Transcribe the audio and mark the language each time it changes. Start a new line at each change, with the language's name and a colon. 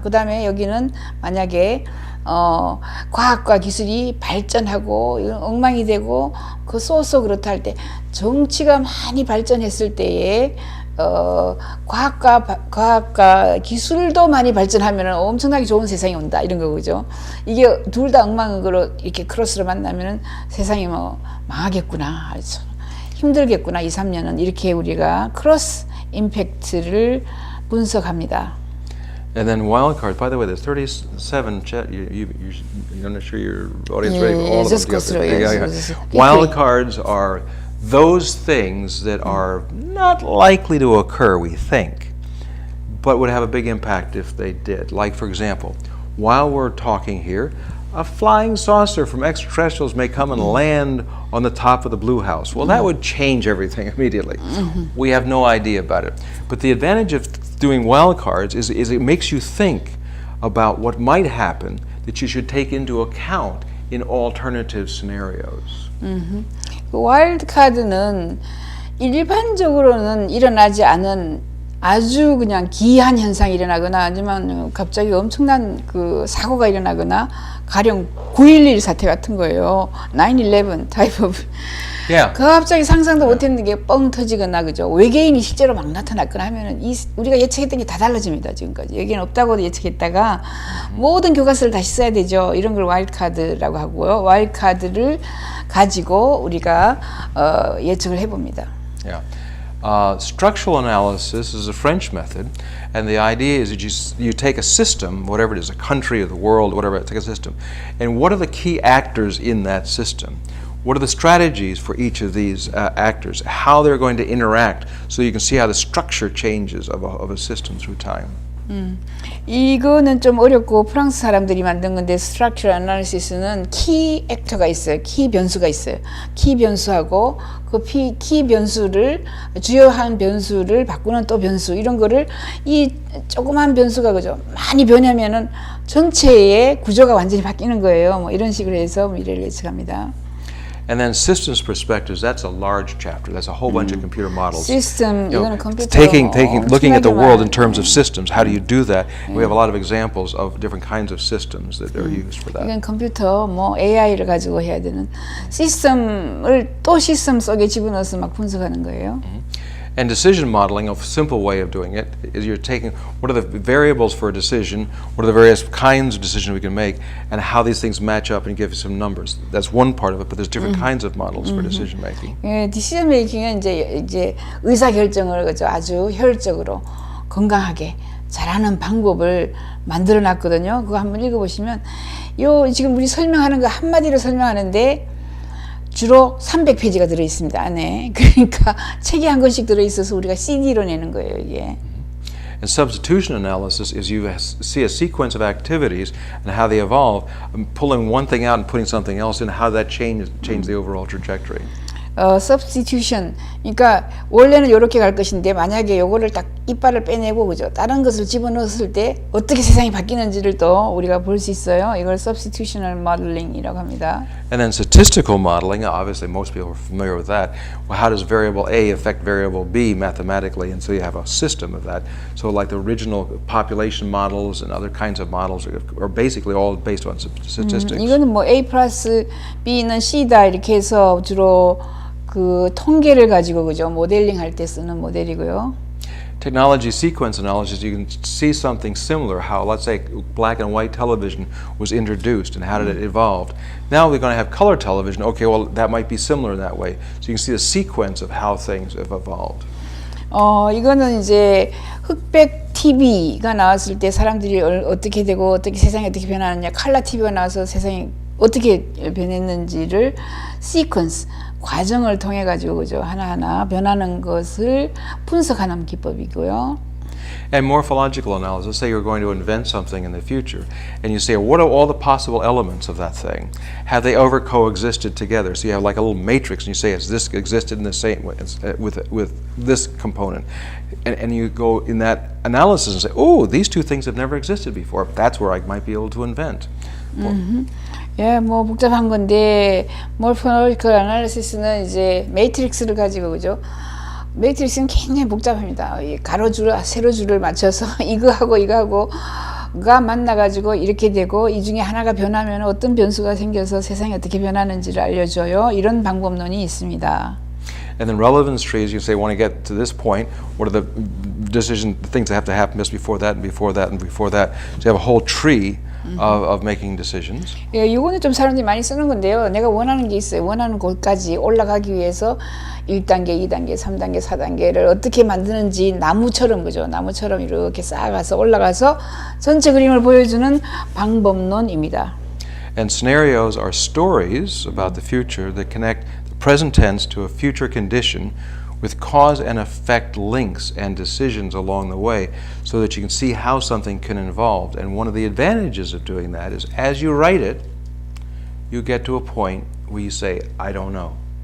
Korean: 그 다음에 여기는 만약에 과학과 기술이 발전하고 이건 엉망이 되고 그 쏘쏘 그렇다 할 때 정치가 많이 발전했을 때에 과학과 기술도 많이 발전하면 엄청나게 좋은 세상이 온다 이런 거죠. 이게 둘 다 엉망으로 이렇게 크로스로 만나면은 세상이 뭐 망하겠구나. 힘들겠구나. 2, 3년은 이렇게 우리가 크로스 임팩트를 분석합니다.
English: And then wildcards. By the way, there's 37 chat. You're not sure your audience ready for all of just them. go through it. Yes. Wildcards are those things that are not likely to occur, we think, but would have a big impact if they did. Like, for example, while we're talking here, a flying saucer from extraterrestrials may come and land on the top of the Blue House. Well, that would change everything immediately. We have no idea about it. But the advantage of doing wildcards is it makes you think about what might happen that you should take into account in alternative scenarios.
Korean: 그 와일드 카드는 일반적으로는 일어나지 않은 아주 그냥 기이한 현상이 일어나거나 아니면 갑자기 엄청난 그 사고가 일어나거나 가령 9.11 사태 같은 거예요.
English: 9/11 type of. Yeah.
Korean: 갑자기 상상도 못했는 게 뻥 터지거나 그죠. 외계인이 실제로 막 나타났거나 하면은 우리가 예측했던 게 다 달라집니다. 지금까지 여기는 없다고도 예측했다가 모든 교과서를 다시 써야 되죠. 이런 걸 와일드 카드라고 하고요. 와일드 카드를 가지고 우리가 예측을 해봅니다.
English: Yeah. Structural analysis is a French method, and the idea is that you take a system, whatever it is, a country or the world, whatever, take a system, and what are the key actors in that system? What are the strategies for each of these actors? How they're going to interact, so you can see how the structure changes of a system through time.
Korean: 이거는 좀 어렵고 프랑스 사람들이 만든 건데 Structural Analysis는 키 액터가 있어요. 키 변수가 있어요. 키 변수하고 그 키 변수를 주요한 변수를 바꾸는 또 변수 이런 거를 이 조그만 변수가 그죠 많이 변하면은 전체의 구조가 완전히 바뀌는 거예요. 뭐 이런 식으로 해서 미래를 예측합니다.
English: And then systems perspectives, that's a large chapter. That's a whole bunch of computer models.
Korean: 시스템
English: You know,
Korean: 이거는 컴퓨터
English: looking at the world in terms of systems. How do you do that? We have a lot of examples of different kinds of systems that are used for that.
Korean: 이건 컴퓨터 뭐 AI를 가지고 해야 되는 시스템을 또 시스템 속에 집어넣어서 막 분석하는 거예요.
English: And decision modeling, a simple way of doing it, is you're taking what are the variables for a decision, what are the various kinds of decisions we can make, and how these things match up and give you some numbers. That's one part of it, but there's different kinds of models for decision making.
Korean: 예, 디시전 메이킹은 이제 의사 결정을 그죠 아주 효율적으로 건강하게 잘하는 방법을 만들어 놨거든요. 그거 한번 읽어보시면 요 지금 우리 설명하는 거 한마디로 설명하는데 주로 300페이지가 들어 있습니다. 안에. 그러니까 책이 한 권씩 들어 있어서 우리가 CD로 내는 거예요, 이게.
English: And substitution analysis is you see a sequence of activities and how they evolve, pulling one thing out and putting something else in, how that change the overall trajectory. substitution.
Korean: 그러니까 원래는 이렇게 갈 것인데 만약에 요거를 딱 이빨을 빼내고 그죠? 다른 것을 집어넣었을 때 어떻게 세상이 바뀌는지를 또 우리가 볼 수 있어요. 이걸 substitutional modeling이라고 합니다.
English: And then statistical modeling, obviously most people are familiar with that. Well, how does variable A affect variable B mathematically? And so you have a system of that. So like the original population models and other kinds of models are basically all based on statistics.
Korean: 이거는 뭐 A 플러스 B는 C다 이렇게 해서 주로 그 통계를 가지고 그죠 모델링 할 때 쓰는 모델이고요.
English: Technology sequence analysis, you can see something similar. How, let's say, black and white television was introduced, and how did it evolve? Now we're going to have color television. Okay, well that might be similar in that way. So you can see the sequence of how things have evolved.
Korean: 이거는 이제 흑백 TV가 나왔을 때 사람들이 어떻게 되고 어떻게 세상이 어떻게 변하느냐, 컬러 TV가 나와서 세상이 어떻게 변했는지를 시퀀스 과정을 통해 가지고 그죠 하나하나 변하는 것을 분석하는 기법이고요.
English: And morphological analysis, say you're going to invent something in the future, and you say, what are all the possible elements of that thing? Have they ever coexisted together? So you have like a little matrix, and you say, has this existed in the same way with this component? And you go in that analysis and say, oh, these two things have never existed before. That's where I might be able to invent.
Korean: 예, 뭐 복잡한 건데 morphological analysis는 이제 매트릭스를 가지고 그죠 매트릭스는 굉장히 복잡합니다. 이 가로줄, 세로줄을 맞춰서 이거하고가 만나가지고 이렇게 되고 이 중에 하나가 변하면 어떤 변수가 생겨서 세상이 어떻게 변하는지를 알려줘요. 이런 방법론이 있습니다.
English: And then relevance trees, you say, want to get to this point, what are the the things that have to happen just before that and before that and before that. So you have a whole tree of making decisions.
Korean: 예, 이거는 좀 사람들이 많이 쓰는 건데요. 내가 원하는 게 있어요. 원하는 곳까지 올라가기 위해서 1단계, 2단계, 3단계, 4단계를 어떻게 만드는지 나무처럼 그죠? 나무처럼 이렇게 쌓아가서 올라가서 전체 그림을 보여주는 방법론입니다.
English: And scenarios are stories about the future that connect the present tense to a future condition with cause and effect links and decisions along the way so that you can see how something can evolve. And one of the advantages of doing that is as you write it, you get to a point where you say, I don't know.